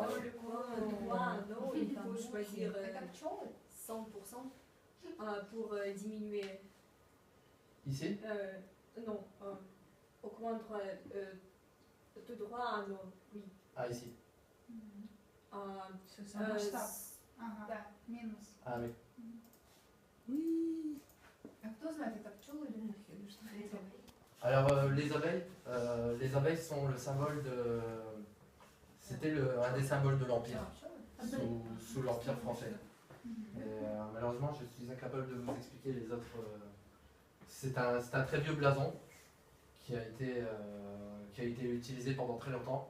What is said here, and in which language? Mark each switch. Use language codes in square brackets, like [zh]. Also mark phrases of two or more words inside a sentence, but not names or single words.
[fr] Dans le coin, non, il faut choisir 100% pour diminuer. ici? Non, au coin droit, tout droit, non, oui. Ah, ici. C'est un [ru] masштаб. Да, минус. [fr] Ah, oui. Oui. [ru] А кто знает, это пчелы или мухи или что это? [fr] Alors, les abeilles sont le symbole de... C'était un des symboles de l'Empire, sous l'Empire français. Et, malheureusement, je suis incapable de vous expliquer les autres... C'est un très vieux blason qui a été utilisé pendant très longtemps.